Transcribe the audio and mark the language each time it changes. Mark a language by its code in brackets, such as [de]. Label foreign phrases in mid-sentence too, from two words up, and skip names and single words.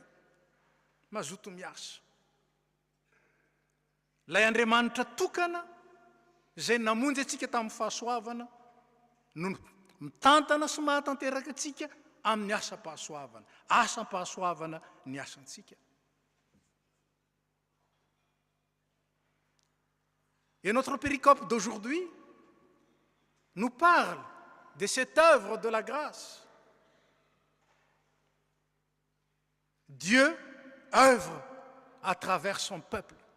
[mg] Mazoto miasa. Lay Andriamanitra tokana, izay namonjy antsika tamin'ny fahasoavana, no mitantana sy mahatanteraka antsika amin'ny asa-pahasoavana. Asa-pahasoavana ny asantsika. [fr] Et notre péricope d'aujourd'hui nous parle de cette œuvre de la grâce. Dieu œuvre à travers son peuple.